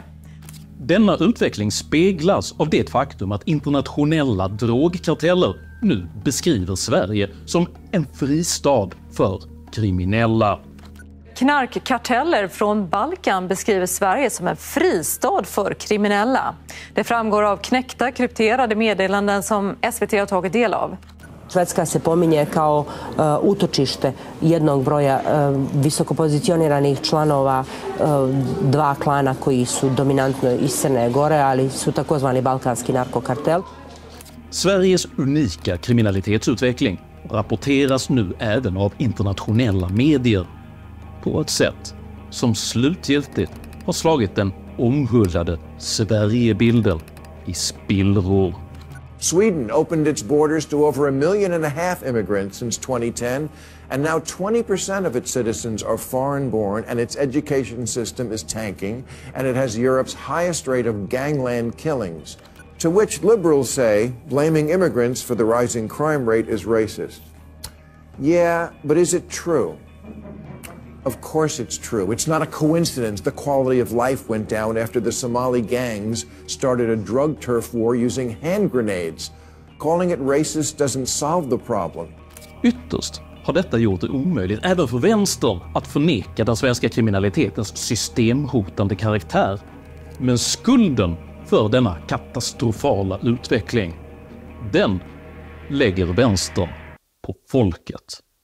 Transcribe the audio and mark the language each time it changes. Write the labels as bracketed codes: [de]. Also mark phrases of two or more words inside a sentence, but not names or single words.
[sv] Denna utveckling speglas av det faktum att internationella drogkarteller nu beskriver Sverige som en fristad för kriminella. Knarkkarteller från Balkan beskriver Sverige som en fristad för kriminella. Det framgår av knäckta krypterade meddelanden som SVT har tagit del av. [sr] Švedska se pominje kao utočište jednog broja visokopozicioniranih članova dva klana koji su dominantno iz Crne Gore, ali su takozvani balkanski narkokartel. Sveriges unika kriminalitetsutveckling rapporteras nu även av internationella medier på ett sätt som slutgiltigt har slagit den omhuldade Sverigebilden i spillror. [en] Sweden opened its borders to over 1.5 million immigrants since 2010, and now 20% of its citizens are foreign-born, and its education system is tanking, and it has Europe's highest rate of gangland killings. To which liberals say blaming immigrants for the rising crime rate is racist. Yeah, but is it true? Of course it's true. It's not a coincidence the quality of life went down after the Somali gangs started a drug turf war using hand grenades. Calling it racist doesn't solve the problem. [sv] Ytterst har detta gjort det omöjligt även för vänstern att förneka den svenska kriminalitetens systemhotande karaktär. Men skulden för denna katastrofala utveckling, den lägger vänstern på folket.